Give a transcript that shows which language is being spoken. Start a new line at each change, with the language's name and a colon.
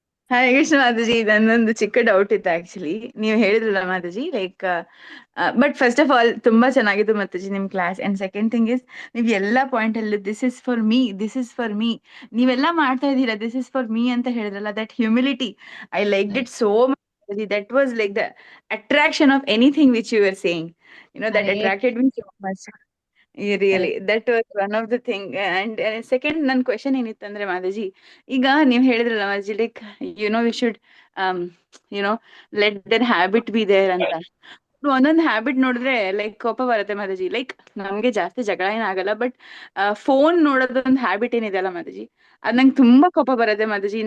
Kannada: ಹರೇ ಕೃಷ್ಣ ಮಾತಾಜಿ, ನನ್ನೊಂದು ಚಿಕ್ಕ ಡೌಟ್ ಇತ್ತು ಆಕ್ಚುಲಿ. ನೀವು ಹೇಳಿದ್ರಲ್ಲ Mataji,
English: like but first of all
Kannada: ತುಂಬಾ ಚೆನ್ನಾಗಿತ್ತು ಮಾತಾಜಿ ನಿಮ್ class.
English: and second thing is,
Kannada: ನೀವು ಎಲ್ಲಾ ಪಾಯಿಂಟ್ ಅಲ್ಲಿ
English: this is for me, this is for me,
Kannada: ನೀವೆಲ್ಲ ಮಾಡ್ತಾ ಇದ್ದೀರಾ
English: this is for me
Kannada: ಅಂತ ಹೇಳಿದ್ರಲ್ಲ,
English: That humility I like it so much. That was like the attraction of anything which you are saying, that Hare attracted me so much. Really, that was one of the thing. And second,
Kannada: ನನ್ನ question ಏನಿತ್ತಂದ್ರೆ Mataji, ಈಗ ನೀವ್ ಹೇಳಿದ್ರಲ್ಲ Mataji,
English: Like we should let their habit be there ಅಂತ.
Kannada: ಒಂದೊಂದು habit ನೋಡಿದ್ರೆ like ಕೋಪ ಬರುತ್ತೆ Mataji. Like ನಮ್ಗೆ ಜಾಸ್ತಿ ಜಗಳ ಏನಾಗಲ್ಲ, ಬಟ್ ಫೋನ್ ನೋಡೋದೊಂದು ಹ್ಯಾಬಿಟ್ ಏನಿದೆ ಅಲ್ಲ ಮಾತಾಜಿ, ಅದ್ ನಂಗೆ ತುಂಬಾ ಕೋಪ ಬರುತ್ತೆ ಮಾತಾಜಿ.